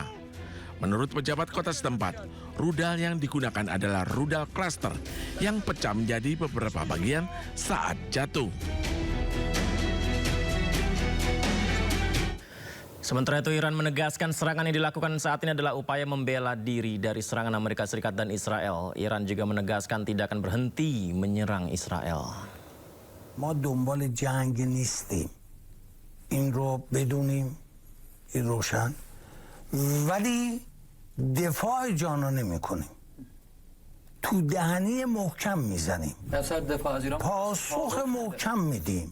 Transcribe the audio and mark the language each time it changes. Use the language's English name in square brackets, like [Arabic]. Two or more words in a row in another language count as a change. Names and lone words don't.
[Indonesian] Menurut pejabat kota setempat, rudal yang digunakan adalah rudal cluster yang pecah menjadi beberapa bagian saat jatuh. Sementara itu, Iran menegaskan serangan yang dilakukan saat ini adalah upaya membela diri dari serangan Amerika Serikat dan Israel. Iran juga menegaskan tidak akan berhenti menyerang Israel. [Persian] ما دنبال جنگ نیستیم. این رو بدونیم، این روشن. ولی دفاع جانا نمی کنیم. تو دهنی محکم میزنیم. پاسخ محکم میدیم.